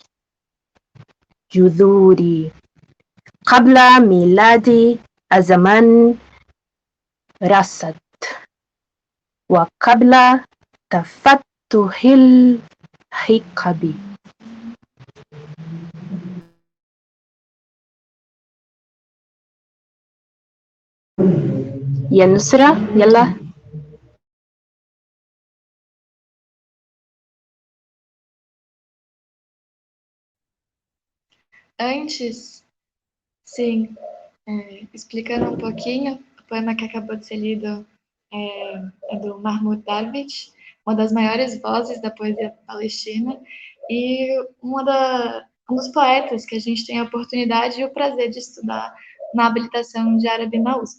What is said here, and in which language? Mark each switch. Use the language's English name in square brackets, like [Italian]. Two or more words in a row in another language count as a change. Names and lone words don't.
[Arabic] جذوري قبل ميلاد الزمن رصد وقبل تفتح الحقب يا نصرة يلا. [Portuguese] Antes, sim, explicando um pouquinho, o poema que acabou de ser lido é do Mahmoud Darwish, uma das maiores vozes da poesia palestina e um dos poetas que a gente tem a oportunidade e o prazer de estudar na habilitação de árabe na USP.